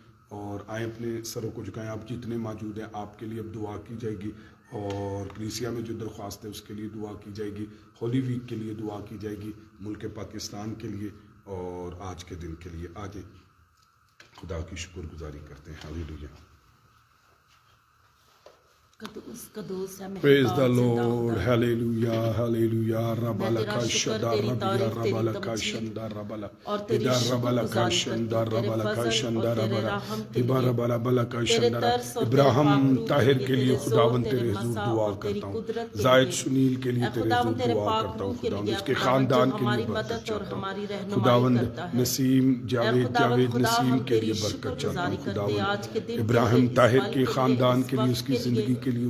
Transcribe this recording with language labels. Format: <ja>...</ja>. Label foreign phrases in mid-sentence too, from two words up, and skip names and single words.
<ur>اور آئیں اپنے سروں کو جھکائیں. آپ جتنے موجود ہیں آپ کے لیے اب دعا کی جائے گی، اور کلیسیا میں جو درخواست ہے اس کے لیے دعا کی جائے گی. ہولی ویک کے لیے دعا کی جائے گی، ملک پاکستان کے لیے اور آج کے دن کے لیے. آج خدا کی شکر گزاری کرتے ہیں. ہالیلویا.</ur> <en>Praise the Lord. Hallelujah. Hallelujah. Rabalaka shada rabia rabalaka shanda rabala. Ida rabalaka shanda rabalaka shanda rabala. Iba rabalaka shanda.</en> <ur>ابراہیم طاہر کے لیے خداوند تیرے حضور دعا کرتا ہوں. زائد سنیل کے لیے تیرے حضور دعا کرتا ہوں. خداوند اس کے خاندان کے لیے برکت چاہتا ہوں. خداوند نسیم جاوید نسیم کے لیے برکت چاہتا ہوں. خداوند ابراہیم طاہر کے خاندان کے لیے، اس کی زندگی</ur>